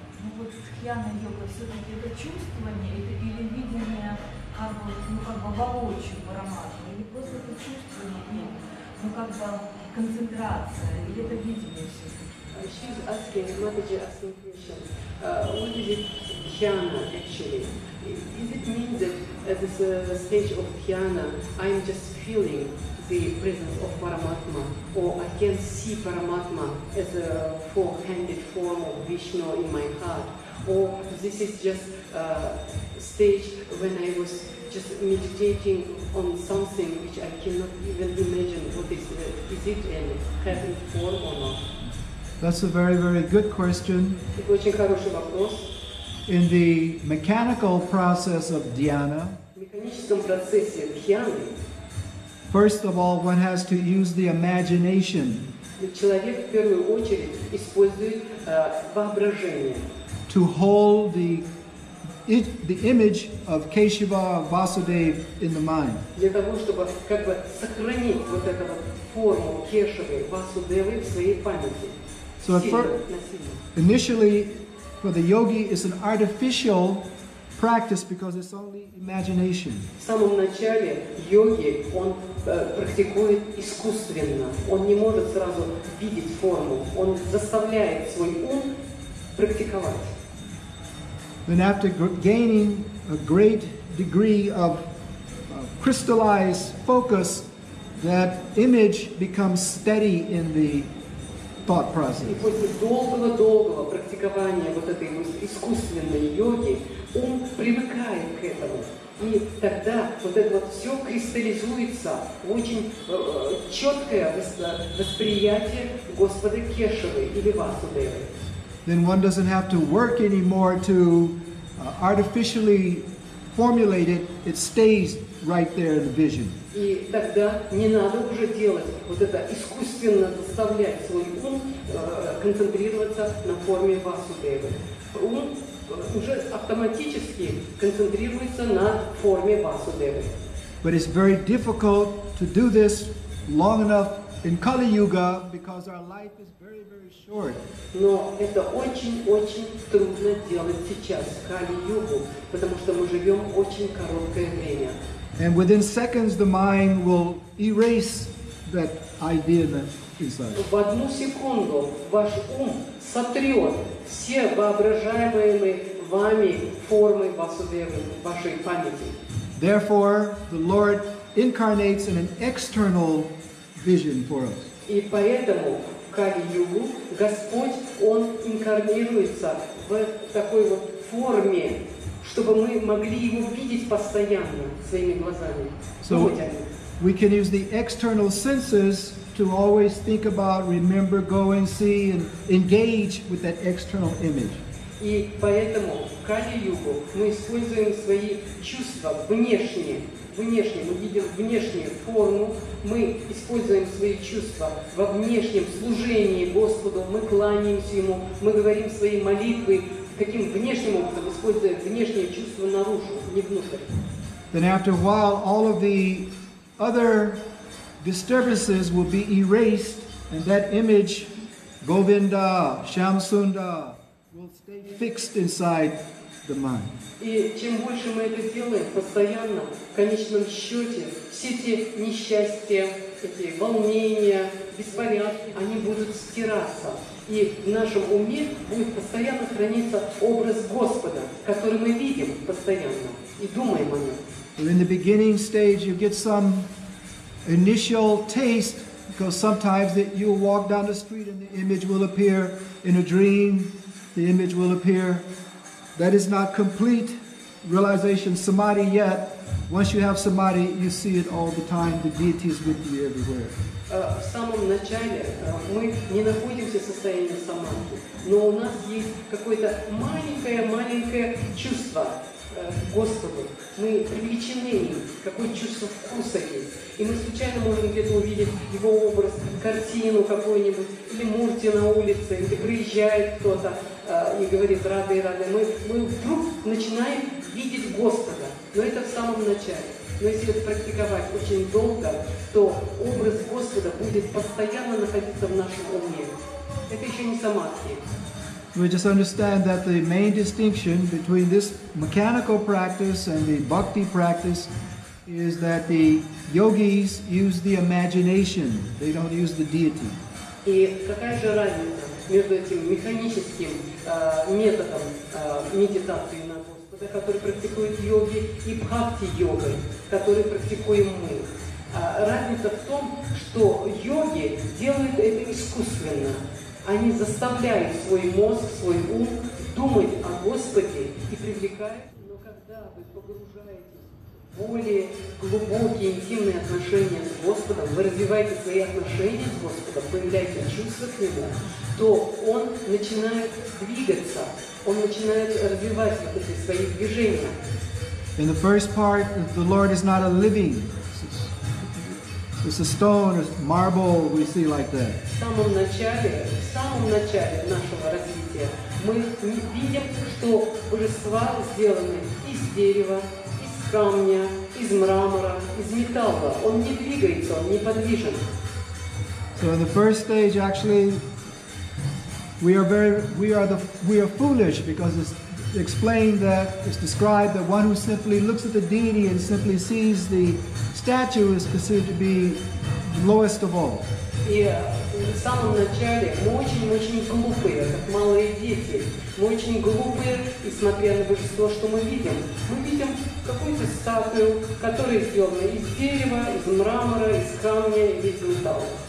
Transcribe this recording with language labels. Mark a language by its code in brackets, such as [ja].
[ru] Ну вот дхьяна-йога все-таки это чувствование или видение как бы воочию Параматмы, или просто это чувствование, нет, концентрация, или это видение все-таки? [en] She's asking, Mataji asking question, what is it dhyana actually? Is it mean that at this stage of dhyana, I'm just feeling the presence of Paramatma, or I can see Paramatma as a four-handed form of Vishnu in my heart, or this is just a stage when I was just meditating on something which I cannot even imagine what is it and having form or not? That's a very, very good question. [ru] Это очень хороший вопрос. [en] In the mechanical process of dhyana, [ru] В механическом процессе дхьяны [en] first of all, one has to use the imagination [ru] человек в первую очередь использует воображение. [en] to hold the image of Keshava Vasudeva in the mind. [ru] Для того, чтобы как бы сохранить вот эту вот форму Кешавы, Васудевы в своей памяти. [en] So initially, for the yogi, it's an artificial practice because it's only imagination. [ru] В самом начале йоги он практикует искусственно, он не может сразу видеть форму, он заставляет свой ум практиковать. [en] Then after gaining a great degree of crystallized focus, that image becomes steady in the thought process. [ru] И после долгого практикования вот этой искусственной йоги ум привыкает к этому. И тогда вот это вот все кристаллизуется в очень четкое восприятие Господа Кешавы или Васудевы. [en] Then one doesn't have to work anymore to artificially formulate it. It stays right there in the vision. [ru] И тогда не надо уже делать вот это искусственно заставлять свой ум концентрироваться на форме Васудевы. Ум уже автоматически концентрируется на форме Васудевы. [en] But it's very difficult to do this long enough in Kali Yuga because our life is very, very short. [ru] Но это очень-очень трудно делать сейчас, в Кали-югу, потому что мы живем очень короткое время. [en] And within seconds, the mind will erase that idea that's inside. [ru] В одну секунду ваш ум сотрет все воображаемые вами формы Васудевы, вашей памяти. [en] Therefore, the Lord incarnates in an external vision for us. [ru] И поэтому в Кали-югу Господь, Он инкарнируется в такой вот форме, чтобы мы могли Его видеть постоянно своими глазами. [en] So we can use the external senses to always think about, remember, go and see, and engage with that external image. [ru] И поэтому в Кали-югу мы используем свои чувства внешние, мы видим внешнюю форму, мы используем свои чувства во внешнем служении Господу, мы кланяемся Ему, мы говорим свои молитвы, таким внешним образом, используя внешние чувства наружу, не внутрь. [en] Then after a while, all of the other disturbances will be erased, and that image, Govinda, Shamsunda, will stay fixed inside the mind. [ru] И чем больше мы это делаем постоянно, в конечном счете, все эти несчастья, эти волнения, беспорядки, они будут стираться. И в нашем уме будет постоянно храниться образ Господа, который мы видим постоянно и думаем о нем. [en] In the beginning stage, you get some initial taste, because sometimes that you'll walk down the street and the image will appear in a dream, the image will appear. That is not complete realization, samadhi yet. Once you have samadhi, you see it all the time. The deity is with you everywhere. [ru] В самом начале мы не находимся в состоянии самадхи, но у нас есть какое-то маленькое чувство к Господу. Мы привлечены им, какое чувство вкуса есть. И мы случайно можем где-то увидеть его образ, картину какую-нибудь, или мурти на улице, или приезжает кто-то и говорит «рады». Мы вдруг начинаем видеть Господа, но это в самом начале. Но если это практиковать очень долго, то образ Господа будет постоянно находиться в нашем уме. Это еще не самадхи. [en] We just understand that the main distinction between this mechanical practice and the bhakti practice is that the yogis use the imagination, they don't use the deity. [ru] И какая же разница между этим механическим методом медитации на Господа, который практикуют йоги, и бхакти-йогой, который практикуем мы? Разница в том, что йоги делают это искусственно. Они заставляют свой мозг, свой ум думать о Господе и привлекают. Но когда вы погружаетесь в более глубокие, интимные отношения с Господом, вы развиваете свои отношения с Господом, появляете чувства к Нему, то Он начинает двигаться, Он начинает развивать вот эти свои движения. [en] In the first part, the Lord is not a living. It's a stone, a marble, we see like that. [ru] В самом начале нашего развития мы видим, что божества сделаны из дерева, из камня, из мрамора, из металла. Он не двигается, он неподвижен. [en] So in the first stage, actually, we are foolish, because it's explained that it's described that one who simply looks at the deity and simply sees the statue is considered to be the lowest of all. [ru] И в самом начале мы очень глупые, как малые дети. Мы очень глупые, и смотря на божество, что мы видим? Мы видим какую-то статую, которая сделана из дерева, из мрамора, из камня, из металла.